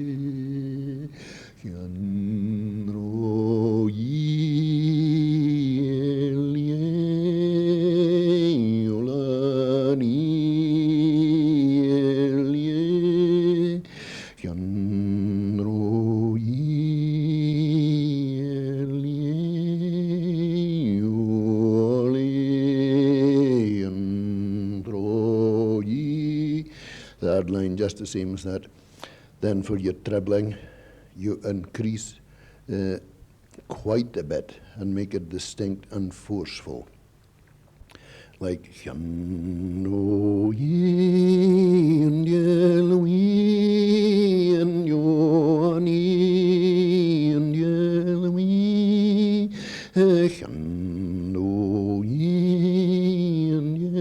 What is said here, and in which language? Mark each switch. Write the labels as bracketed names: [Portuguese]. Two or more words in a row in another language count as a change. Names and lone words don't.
[English] Yandro Elie, Yolani Elie, Yandro Elie, Yoli Yandro Ye. Third line just the same as that. Then for your trebling, you increase quite a bit and make it distinct and forceful. Like Yando Ye and Elohi and Yoni and Elohi, Yando Ye and